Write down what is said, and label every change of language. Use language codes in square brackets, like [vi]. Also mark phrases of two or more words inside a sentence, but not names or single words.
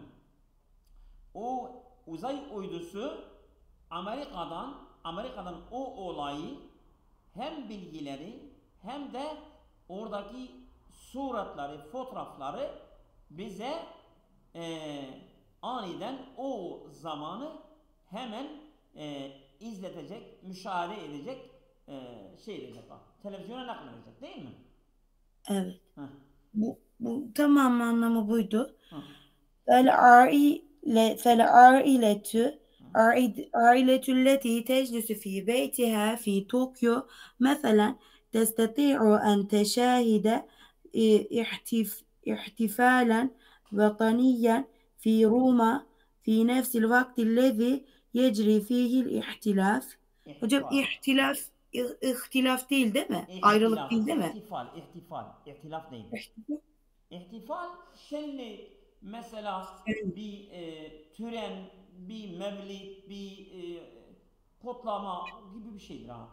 [tr] O uzay uydusu Amerika'dan o olayı hem bilgileri hem de oradaki suratları, fotoğrafları bize aniden o zamanı hemen izletecek, müşahede edecek, şey edecek, televizyona nakledecek değil mi? Evet. Heh, Bu tamam anlamı buydu. heh, [ar] فالعائلة عائلة التي تجلس في بيتها في طوكيو مثلا تستطيع أن تشاهد احتفالا وطنيا في روما في نفس الوقت الذي يجري فيه الاحتلاف. [tr] Hocam ihtifal. ihtilaf değil değil mi? Ayrılık değil İhtilaf, değil mi? ihtilaf değil. İhtifal şenlik, mesela bir tören, bir mevlid, bir kutlama gibi bir şeydir ha.